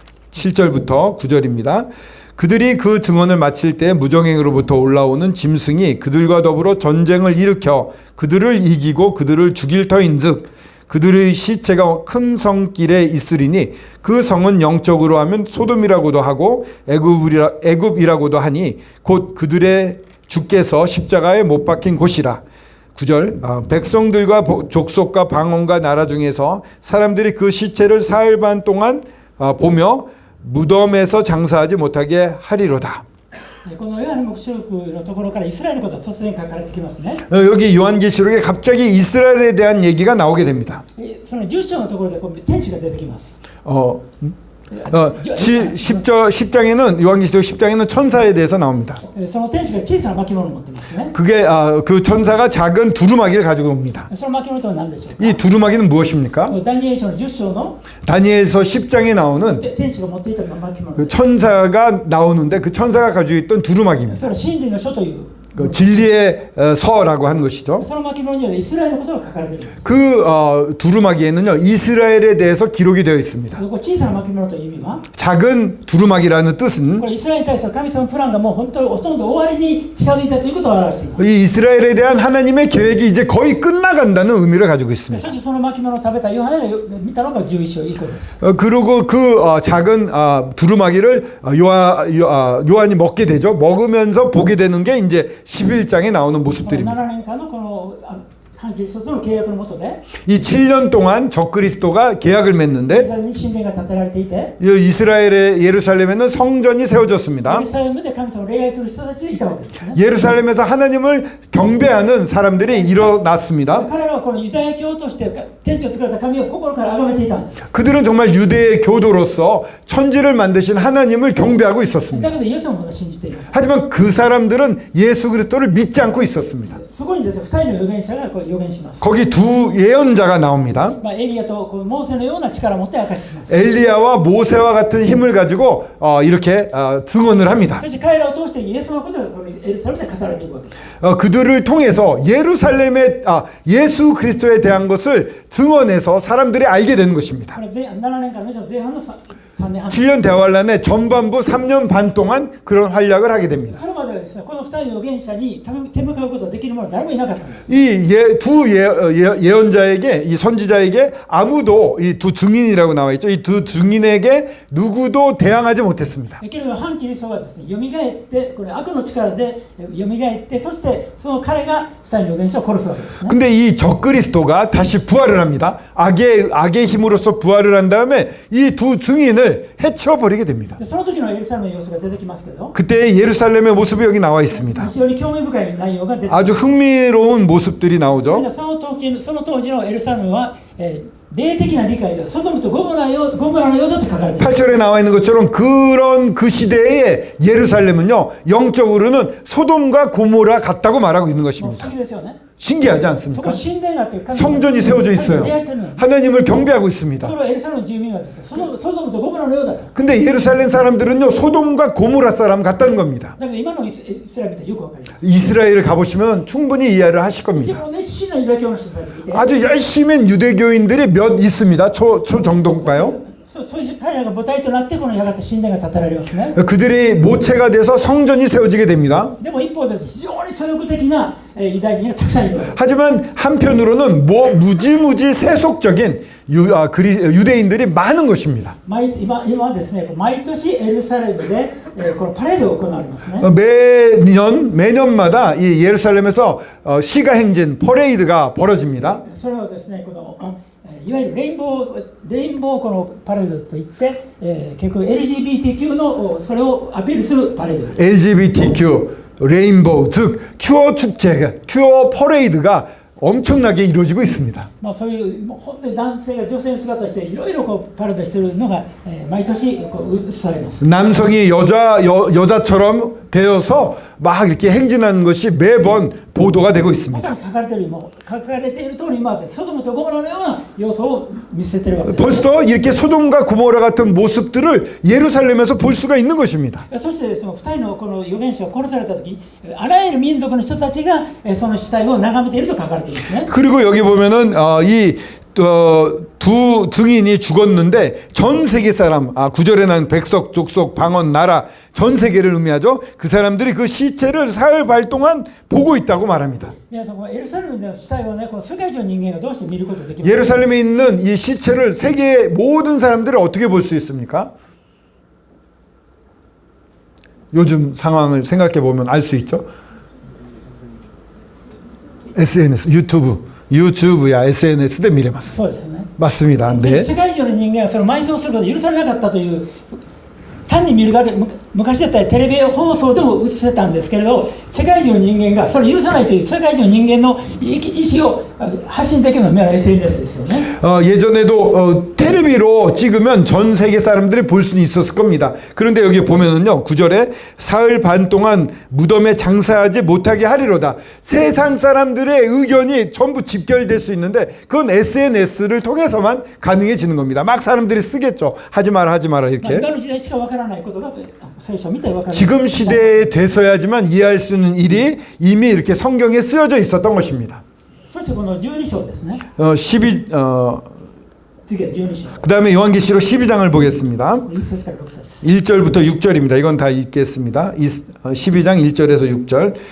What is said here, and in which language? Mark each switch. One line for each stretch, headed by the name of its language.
Korean: 7절부터 9절입니다. 그들이 그 증언을 마칠 때 무정행으로부터 올라오는 짐승이 그들과 더불어 전쟁을 일으켜 그들을 이기고 그들을 죽일 터인즉 그들의 시체가 큰 성길에 있으리니 그 성은 영적으로 하면 소돔이라고도 하고 애굽이라고도 하니 곧 그들의 주께서 십자가에 못 박힌 곳이라. 9절 백성들과 족속과 방언과 나라 중에서 사람들이 그 시체를 사흘 반 동안 보며 무덤에서 장사하지 못하게 하리로다.
Japanese: このヨハネ黙示録のところからイスラエルのことが突然書かれてきますね。
Korean: 여기 요한계시록에 갑자기 이스라엘에 대한 얘기가 나오게 됩니다.
Japanese: その10章のところで天使が出てきます。
Korean: 10장에는 요한계시록 10장에는 천사에 대해서 나옵니다.
Japanese: その天使が小さな巻物を持ってますね。
Korean: 그게 그 천사가 작은 두루마기를 가지고 옵니다.
Japanese: その巻物とは何でしょうか。
Korean: 이 두루마기는 무엇입니까?
Japanese: ダニエル書の10章の
Korean: 다니엘서 10장에 나오는
Japanese: 天使が持っていた巻物。
Korean: 그 천사가 나오는데 그 천사가 가지고 있던 두루마기입니다.
Japanese: それは真理の書という。
Korean: 그 진리의 서라고 하는 것이죠.
Japanese: その巻物にはイスラエルのことが書かれている。
Korean: 그 두루마기에는요 이스라엘에 대해서 기록이 되어 있습니다.
Japanese: この小さな巻物という意味は
Korean: 작은 두루마기라는 뜻은
Japanese: これイスラエルに対する神様のプランがもう本当にほとんど終わりに近づいたということを表しています。
Korean: 이 이스라엘에 대한 하나님의 계획이 이제 거의 끝나간다는 의미를 가지고 있습니다.
Japanese: そしてその巻物を食べたヨハネが見たのが11章以降です。
Korean: 그리고 그 작은 두루마기를 요한이 먹게 되죠. 먹으면서 보게 되는 게 이제 11장에 나오는 모습들입니다.
Japanese: 7年間のこの反キリストとの契約の下で
Korean: 이 7년 동안 적그리스도가 계약을 맺는데
Japanese: 神殿が建てられていて
Korean: 이스라엘의 예루살렘에는 성전이 세워졌습니다.
Japanese: エルサレムで神様を礼拝する人たちがいたわけですね。
Korean: 예루살렘에서 하나님을 경배하는 사람들이 일어났습니다.
Japanese: 彼らはこのユダヤ教として天地を作られた神を心から崇めていたんです。
Korean: 그들은 정말 유대의 교도로서 천지를 만드신 하나님을 경배하고
Japanese: だ
Korean: 있었습니다.
Japanese: けどイエス様をまだ信じています。
Korean: 하지만 그 사람들은 예수 그리스도를 믿지 않고 있었습니다.
Japanese: そこにですね、2人の預言者がこう預言します。
Korean: 거기 두 예언자가 나옵니다.
Japanese: エリアとこうモーセのような力を持って明かしします。
Korean: 엘리야와 모세와 같은 힘을 가지고 이렇게 증언을 합니다.
Japanese: そして彼らを通してイエスのことがこのエルサレムで語られていくわけです。
Korean: 그들을 통해서 예루살렘의 예수 그리스도에 대한 것을 증언해서 사람들이 알게 되는 것입니다.
Japanese: これ7年間の前半の3年半。
Korean: 7년 대환란의 전반부 3년 반 동안 그런 활약을 하게 됩니다.
Japanese: それまではですね、この2人の預言者に手向かうことができる者は誰もいなかったんです。
Korean: 이 두 예언자에게 이 선지자에게 아무도 이 두 증인이라고 나와 있죠. 이 두 증인에게 누구도 대항하지 못했습니다.
Japanese: けれど反キリストはですね、蘇ってこれ悪の力で蘇ってそしてその彼が2人の預言者を殺すわけですね。
Korean: 근데 이 적그리스도가 다시 부활을 합니다. 악의 힘으로써 부활을 한 다음에 이 두 증인을 해쳐버리게 됩니다.
Japanese: でその時のエルサレムの様子が出てきますけど、
Korean: 그때 예루살렘의 모습이 여기 나와 있습니다.
Japanese: 非常に興味深い内容が出てきます。
Korean: 아주 흥미로운 모습들이 나오죠.
Japanese: その当時のエルサレムは霊的な理解ではソドムとゴモラのようだと書かれています。
Korean: 8절에 나와 있는 것처럼 그런 그 시대의 예루살렘은요, 영적으로는 소돔과 고모라 같다고 말하고 있는
Japanese: 不
Korean: 것입니다.
Japanese: 思議ですよね。
Korean: 신기하지
Japanese: そこ
Korean: 않습니까?
Japanese: 神殿があって神
Korean: 성전이 세워져 있어요.
Japanese: 礼拝してるのに
Korean: 하나님을 경배하고
Japanese: と
Korean: 있습니다.
Japanese: ころがエルサレムの住民はですね、ソドムとゴモラのようだと。
Korean: 근데 예루살렘 사람들은요, 소돔과 고모라 사람 같다는 겁니다.
Japanese: だけど今のイスラエルってよくわかります。
Korean: 이스라엘을 가보시면 충분히 이해를 하실
Japanese: 一
Korean: 겁니다.
Japanese: 番熱心なユダヤ教の人たちがいて、
Korean: 아주 열심히 유대교인들이 몇 있습니다. 초 정도인가요?
Japanese: そういう彼らが母体となってこのやがて神殿が建てられますね。
Korean: 그들이 모체가 돼서 성전이 세워지게 됩니다.
Japanese: でも一方で非常に左翼的なユダヤ人がたくさんいる。
Korean: 하지만 한편으로는 무지무지 세속적인 유대인들이 많은 것입니다.
Japanese: 今ですね、毎年エルサレムでこのパレードが行われますね。
Korean: 매년마다 이 예루살렘에서 시가행진 퍼레이드가 벌어집니다.
Japanese: それはですね、このいわゆるレインボーこのパレードといって、結局 LGBTQ のそれをアピールするパレードです。
Korean: LGBTQ 레인보우 즉 큐어 축제, 큐어 퍼레이드가 엄청나게 이루어지고 있습니다.
Japanese: まあそういうもう本当に男性が女性の姿をしていろいろこうパレードしているのが、毎年こう映されます。
Korean: 남성이 여자처럼 되어서 막 이렇게 행진하는 것이 매번 보도가 되고
Japanese: ま
Korean: 있습니다.
Japanese: さに書かれている通り今ソドムとゴモラのような要素を見せているわけです。
Korean: 벌써 이렇게 소돔과 고모라 같은 모습들을 예루살렘에서 볼 수가 있는 것입니다.
Japanese: そしてですね、2人のこの預言者が殺された時、あらゆる民族の人たちがその死体を眺めていると書かれているんですね。
Korean: 그리고 여기 보면은 두 증인이 죽었는데 전 세계 사람, 9절에 난 백석, 족속, 방언, 나라 전 세계를 의미하죠. 그 사람들이 그 시체를 사흘 발 동안 보고 있다고 말합니다.
Japanese: 皆さん、このエルサレムでの死体をね、この世界中の人間がどうして見ることができますか？
Korean: 예루살렘에 있는 이 시체를 세계 모든 사람들이 어떻게 볼 수 있습니까? 요즘 상황을 생각해 보면 알 수 있죠. SNS, 유튜브야
Japanese: SNSで見れます。そうですね。
Korean: 맞습니다. 네.
Japanese: 世界中の人間がその埋葬することが許されなかったという単に見るだけ、昔だったらテレビ放送でも映せたんですけれど、世界中の人間がそれを許さないという世界中の人間の意思を発信できるのは SNS ですよね。
Korean: 예전에도 텔레비로 찍으면 전 세계 사람들이 볼 수는 있었을 겁니다. 그런데 여기 보면은요, 9절에 사흘 반 동안 무덤에 장사하지 못하게 하리로다. 세상 사람들의 의견이 전부 집결될 수 있는데 그건 SNS를 통해서만 가능해지는 겁니다. 막 사람들이 쓰겠죠. 하지 마라 이렇게.
Japanese: 今の時代しかわからないことが聖書を見たらわかる。
Korean: 지금 시대에 돼서야지만 이해할 수 있는 일이 이미 이렇게 성경에 쓰여져 있었던 것입니다.
Japanese: そしてこの12章ですね。 12 次は12章。
Korean: 그 다음에 요한계시록 12장을 보겠습니다.
Japanese: 1節から6節。
Korean: 1절부터 6절입니다. 이건 다 읽겠습니다. 12장 1절에서 6절.